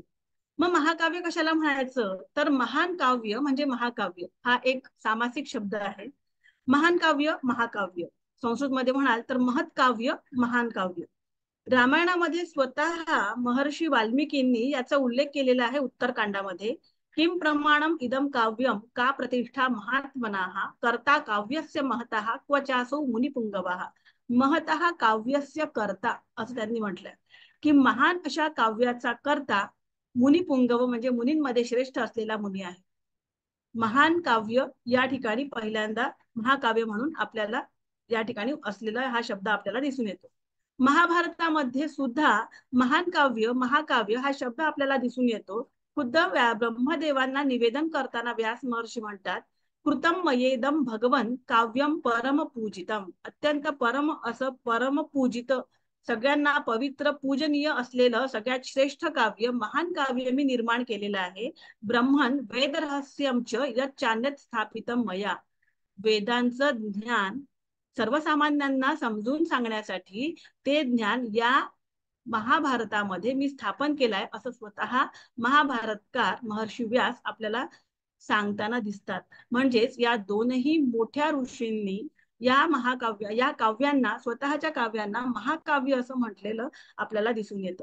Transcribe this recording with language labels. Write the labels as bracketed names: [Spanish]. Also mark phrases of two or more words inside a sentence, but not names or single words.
[Marathi] मग महाकाव्य कशाला म्हणायचं, तर महान काव्य म्हणजे महाकाव्य हा एक सामासिक शब्द आहे. महान काव्य, महाकाव्य. संस्कृतमध्ये म्हणाल तर [Sanskrit] महत् काव्य, [Marathi] महान काव्य. रामायणामध्ये स्वतः महर्षी वाल्मिकींनी याचा उल्लेख केलेला आहे उत्तरकांडामध्ये [Sanskrit] किं प्रमाणम इदम काव्यम का प्रतिष्ठा महात्मनाः कर्ता काव्यस्य महतः क्वचासो मुनिपुंगवाः. महतः काव्यस्य कर्ता [Marathi] असं त्यांनी म्हटलंय की महान अशा काव्याचा कर्ता मुनिपुंगव म्हणजे मुनींमध्ये श्रेष्ठ असलेला मुनी आहे. महान काव्य या ठिकाणी पहिल्यांदा महाकाव्य म्हणून आपल्याला या ठिकाणी असलेला हा शब्द आपल्याला दिसून येतो. महाभारतामध्ये सुद्धा महान काव्य महाकाव्य हा शब्द आपल्याला दिसून येतो. खुद्द ब्रह्मदेवांना निवेदन करताना व्यास महर्षी म्हणतात, [Sanskrit] कृतम मयेदम भगवन काव्यम परम पूजितम. [Marathi] अत्यंत परम असं परम पूजित, सगळ्यांना पवित्र पूजनीय असलेलं सगळ्यात श्रेष्ठ काव्य महान काव्य मी निर्माण केलेलं आहे. [Sanskrit] ब्रह्मन वेद रहस्यमच यच्चान्यत स्थापितम मया. [Marathi] वेदांचं ज्ञान सर्वसामान्यांना समजून सांगण्यासाठी ते ज्ञान या महाभारतामध्ये मी स्थापन केलाय असं स्वतः महाभारतकार महर्षी व्यास आपल्याला सांगताना दिसतात. म्हणजेच या दोनही मोठ्या ऋषींनी या काव्यांना, स्वतःच्या काव्यांना महाकाव्य असं म्हटलेलं आपल्याला दिसून येतं.